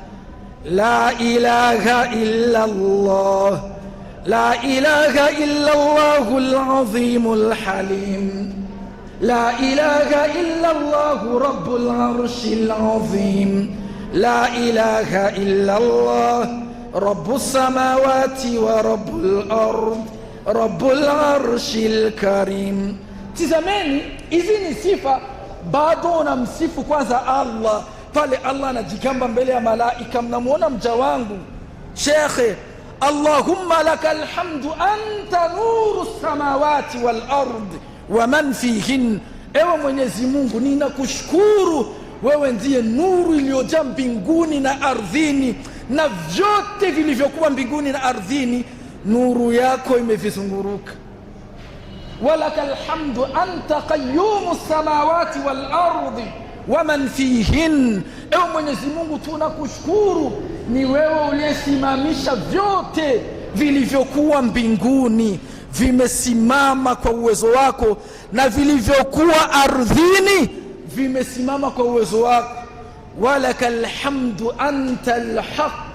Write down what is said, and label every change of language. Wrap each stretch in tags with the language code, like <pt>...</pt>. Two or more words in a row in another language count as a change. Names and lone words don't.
<ar>لا إله إلا الله لا إله إلا الله العظيم الحليم. لا إله إلا الله رب العرش العظيم. لا إله إلا الله رب السماوات ورب الأرض رب العرش الكريم.</ar> <sw>Tizameni, hizi ni sifa. Bado unamsifu kwanza Allah pale Allah anajigamba mbele ya malaika, mnamuona mja wangu Shekhe,</sw> <ar>اللهم لك الحمد أنت نور السماوات والأرض ومن فيهن.</ar> <sw>Ewe Mwenyezi Mungu, ninakushukuru wewe ndiye nuru iliyojaa mbinguni na ardhini na vyote vilivyokuwa mbinguni na ardhini, nuru yako imevizunguruka.</sw> <ar>ولك الحمد أنت قيوم السماوات والأرض ومن فيهن.</ar> <sw>Ewe Mwenyezi Mungu, tunakushukuru ni wewe uliyesimamisha vyote vilivyokuwa mbinguni, vimesimama kwa uwezo wako, na vilivyokuwa ardhini vimesimama kwa uwezo wako.</sw> <ar>ولك الحمد أنت الحق.</ar>